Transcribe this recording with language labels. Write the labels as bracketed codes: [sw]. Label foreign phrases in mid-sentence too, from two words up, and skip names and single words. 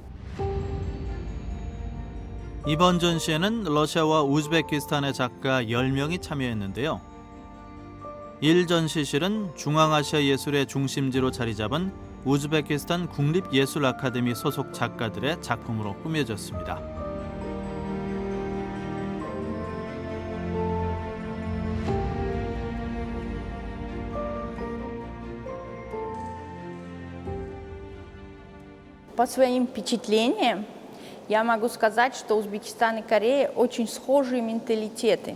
[ko] 이번 전시에는 러시아와 우즈베키스탄의 작가 10명이 참여했는데요. 1전시실은 중앙아시아 예술의 중심지로 자리 잡은 우즈베키스탄 국립예술 아카데미 소속 작가들의 작품으로 꾸며졌습니다. [ru] По своим впечатлениям я могу сказать, что Узбекистан и Корея очень схожие менталитеты.